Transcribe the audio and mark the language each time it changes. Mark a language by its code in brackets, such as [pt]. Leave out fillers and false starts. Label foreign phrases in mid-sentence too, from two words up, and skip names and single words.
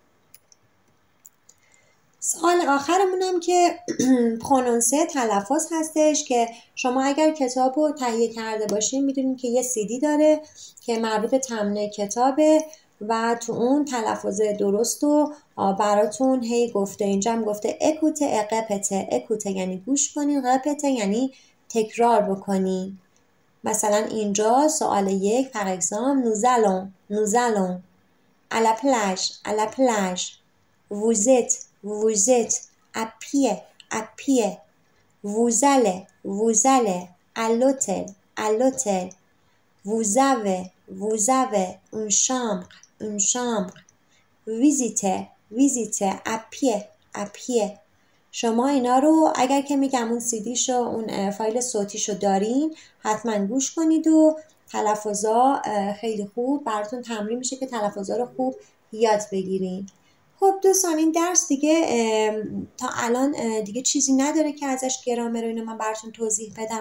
[fa] سوال آخرمونم که پرونونسه تلفظ هستش که شما اگر کتاب رو تهیه کرده باشین میدونین که یه CD داره که مربوط به تمرین کتابه و تو اون تلفظ درست رو براتون هی گفته. اینجا هم گفته [fr] écoutez répétez, [fa] اکوته یعنی گوش کنین، قپته یعنی تکرار بکنین. مثلا اینجا سوال [fr] 1 par exemple nous allons à la plage vous êtes à pied vous allez à l'hôtel vous avez une chambre visitez à pied. [fa] شما اینا رو اگر که میگم اون سیدیشو اون فایل صوتیشو دارین حتما گوش کنید و تلفظا خیلی خوب براتون تمرین میشه که تلفظا رو خوب یاد بگیرین. خب دوستان این درس دیگه تا الان دیگه چیزی نداره که ازش گرامر و اینو من براتون توضیح بدم.